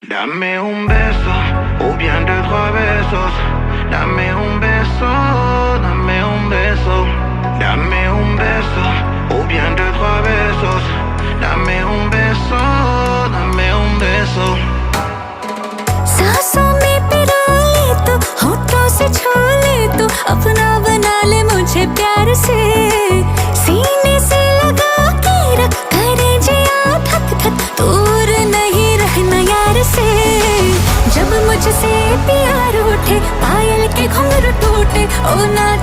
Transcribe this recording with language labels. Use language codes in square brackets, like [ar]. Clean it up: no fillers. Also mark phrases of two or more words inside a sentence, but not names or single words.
[es] Dame un beso, o bien [fr] deux, trois [es] besos. Dame un beso, dame un beso. Dame un beso, o bien [fr] deux, trois [es] besos. Dame un beso, dame un beso. [hi] सांसों में पिला ले तो होठों से छू ले तो अपना बना ले मुझे प्यार से सीने से लगा के रख करे जिया धक धक दूर नहीं रहना यार से जब मुझसे प्यार उठे पायल के घुंघरू टूटे ओ